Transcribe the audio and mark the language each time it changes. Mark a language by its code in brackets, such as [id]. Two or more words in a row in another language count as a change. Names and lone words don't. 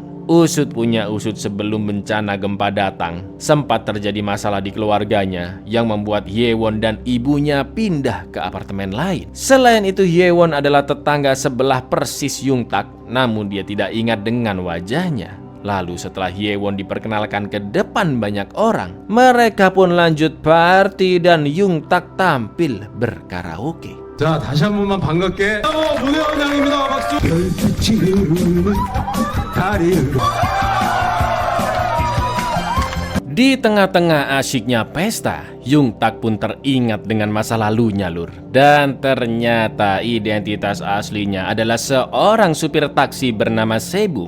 [id] Usut punya usut, sebelum bencana gempa datang, sempat terjadi masalah di keluarganya yang membuat Hyewon dan ibunya pindah ke apartemen lain. Selain itu, Hyewon adalah tetangga sebelah persis Yung Tak, namun dia tidak ingat dengan wajahnya. Lalu setelah Hyewon diperkenalkan ke depan banyak orang, mereka pun lanjut party dan Yung Tak tampil berkaraoke. [ko] 자, 다시 한 번만 반갑게 문혜원 양입니다. 박수. [id] Di tengah-tengah asyiknya pesta, Yung Tak pun teringat dengan masa lalunya, lur. Dan ternyata identitas aslinya adalah seorang supir taksi bernama Sebum.